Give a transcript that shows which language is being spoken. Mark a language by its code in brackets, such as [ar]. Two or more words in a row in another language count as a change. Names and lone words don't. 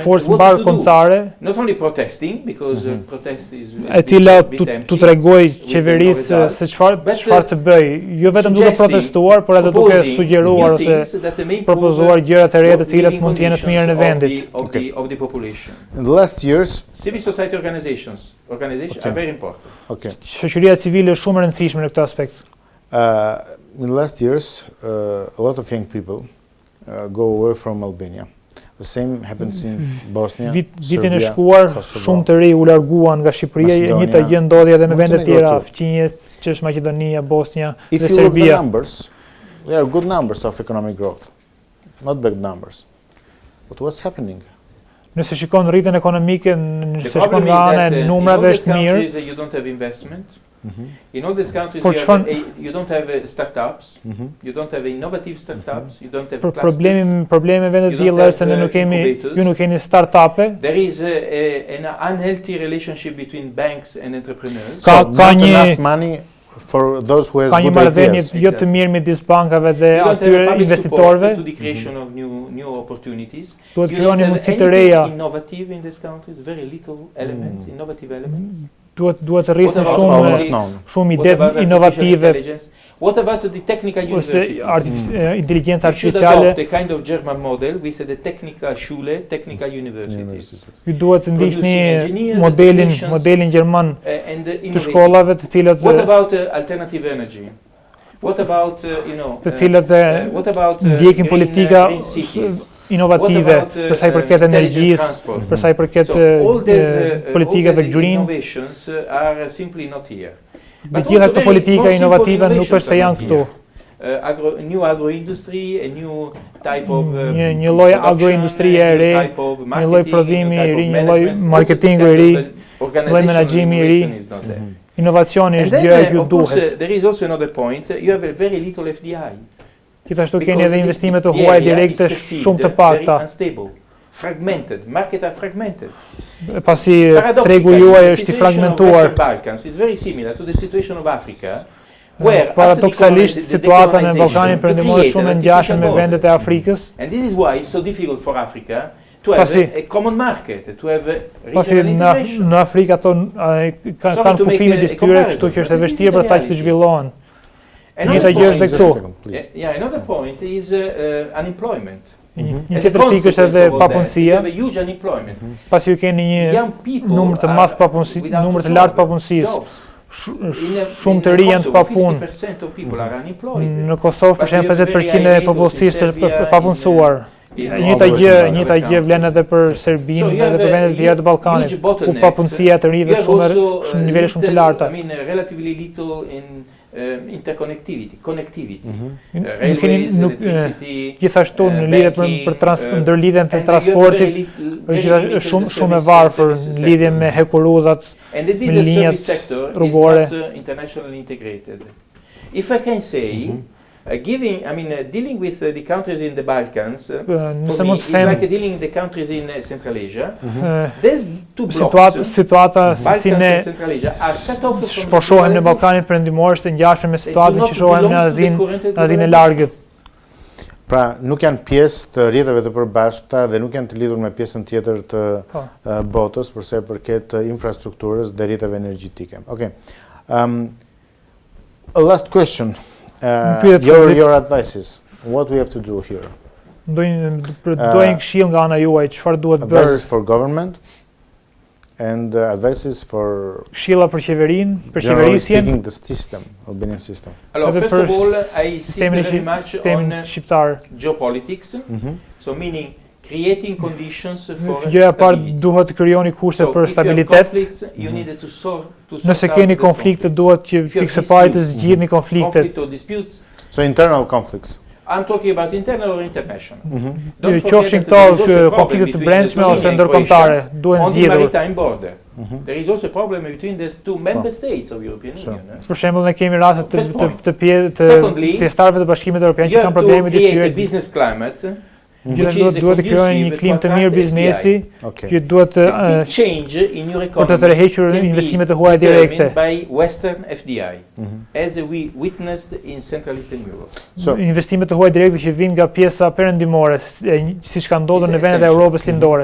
[en] what to do. Not only protesting, because protest is [sq] e cila tu tregoj qeverisë se çfarë të bëj, jo vetëm duke protestuar, por edhe duke sugjeruar ose propozuar gjëra të reja të cilat mund të jenë të mirën e vendit. [en] Of the population. In the last years, civil society organizations are very important. Okay. [sq] Shoqëria civile është shumë e rëndësishme në këtë aspekt. [en] In the last years, a lot of young people go away from Albania. The same happens in Bosnia, [sq] Vitin e shkuar, shumë të ri u larguan nga Shqipëria, e njëjta gjë ndodhi edhe me vende të tjera, fqinjes, që është Maqedonia, Bosnia dhe Serbia. [en] If you look the numbers, there are good numbers of economic growth, not bad numbers. But what's happening? [sq] Nëse shikon rritjen ekonomike, nëse shikon nga ana e numrave është mirë. [en] You don't have investment. In all these countries you don't have startups, you don't have innovative startups, you don't have [sq] problemi me vendet tilla është se ne nuk kemi startupe. [en] There is an unhealthy relationship between banks and entrepreneurs. Ka enough money for those who has good ideas. [sq] Ka një marrëdhënie jo të mirë midis bankave dhe atyre investitorëve. [en] To the creation of new opportunities. [sq] Duhet krijoni mundësi të reja. [en] Innovative in these countries, very little elements, innovative elements. [sq] Duhet të rrisni shumë ide inovative. [en] What about the technical university? [sq] Inteligenca artificiale. [en] The kind of German model with the technical Schule, technical universities. [sq] Ju duhet të ndiqni modelin gjerman të shkollave të cilat. [en] What about alternative energy? What about [sq] të cilat ndjekin politika inovative, për sa i përket energjisë, për sa i përket politikave të green. Dhe gjitha këto politika inovative nuk është se janë këtu. [en] New agro-industry, a new type of [sq] një lloj agroindustrie e re, një lloj prodhimi i ri, një lloj marketingu i ri, një lloj menaxhimi i ri. Inovacioni është gjëja që duhet. [en] There is also another point, you have a very little FDI. [sq] Gjithashtu keni edhe investimet të huaja direkte shumë të pakta. [en] Fragmented, market are fragmented. [sq] Pasi tregu juaj është I fragmentuar. [en] It's very similar to the situation of Africa, where [sq] paradoksalisht situata në Ballkanin Perëndimor është shumë e ngjashme me vendet e Afrikës. [en] And this is why it's so difficult for Africa to have a common market, to have [sq] pasi në Afrikë ato kanë kufimet e tyre, kështu që është e vështirë për ata që të zhvillohen. Njëta gjë është këtu. [en] Yeah, another point is unemployment. [sq] Një tjetër pikë është edhe papunësia. Pasi ju keni një numër të madh papunësisë, numër të lartë papunësisë. Shumë të rinj janë të papunë. Në Kosovë për shembull 50% e popullsisë është papunësuar. Njëta gjë vlen edhe për Serbinë edhe për vendet e tjera të Ballkanit, ku papunësia e të rinjve shumë nivele shumë të larta. [en] Connectivity. [sq] Gjithashtu në lidhje për ndërlidhjen të transportit është shumë e varfër në lidhje me hekurudhat, me linjat rrugore. [en] If I can say, dealing with the countries in the Balkans, for me, it's like dealing with the countries in Central Asia. There's two blocks. [sq] Situata si ne shposhohem në Ballkanin Perëndimor është e ngjashme me situatën që shohem në Azinë e Largët. Pra, nuk janë pjesë të rrjeteve të përbashkëta dhe nuk janë të lidhur me pjesën tjetër të botës për sa i përket infrastrukturës dhe rrjeteve energjetike. [en] Okay. A last question. Your advices. What we have to do here? [sq] Do një këshill nga ana juaj, çfarë duhet bërë? [en] Advices for government and advices for [sq] këshilla për qeverinë, për qeverisjen. [en] Speaking the system, Albanian system. First of all, I insist very much on geopolitics. So meaning creating conditions for [sq] gjëja e parë duhet të krijoni kushte për stabilitet. Nëse keni konflikte duhet që pikë së pari të zgjidhni konfliktet. [en] So internal conflicts. I'm talking about internal or international. [sq] Qofshin këto konflikte të brendshme ose ndërkombëtare, duhen zgjidhur. [en] On the maritime border. There is also a problem between the two member states of European Union. [sq] Për shembull, ne kemi raste të pjesëtarëve të Bashkimit Evropian që kanë probleme me [en] business climate. [sq] Gjithashtu duhet të krijojnë një klimë të mirë biznesi, që duhet për të tërhequr investimet e huaja direkte. Investimet e huaja direkte që vijnë nga pjesa perëndimore, siç ka ndodhur në vendet e Europës lindore.